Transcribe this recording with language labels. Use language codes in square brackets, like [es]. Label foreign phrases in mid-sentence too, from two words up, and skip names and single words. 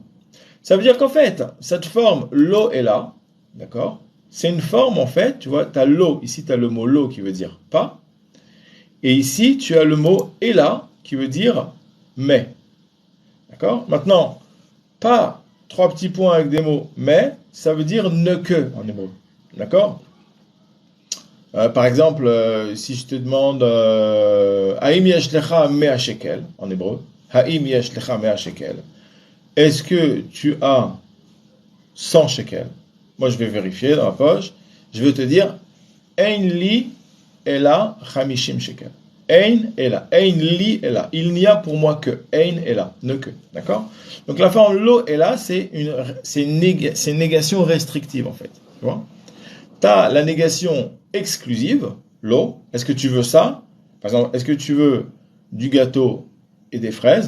[fr] Ça veut dire qu'en fait, cette forme lo et là, d'accord, c'est une forme en fait, tu vois, tu as lo, ici tu as le mot lo qui veut dire pas, et ici tu as le mot et là qui veut dire mais. D'accord. Maintenant, pas trois petits points avec des mots mais, ça veut dire ne que en hébreu. D'accord. Par exemple, si je te demande [he] האם יש לך מאה שקל [fr] en hébreu, [he] האם יש לך מאה שקל, [fr] est-ce que tu as 100 shekels? Moi, je vais vérifier dans la poche. Je vais te dire [he] אין לי אלא חמישים שקל. אין אלא. אין לי אלא. [fr] Il n'y a pour moi que. [he] אין אלא. [fr] Ne que. D'accord? Donc la forme [he] לא אלא, [fr] c'est une négation restrictive en fait. Tu vois? Tu as la négation exclusive, l'eau. Est-ce que tu veux ça? Par exemple, est-ce que tu veux du gâteau et des fraises?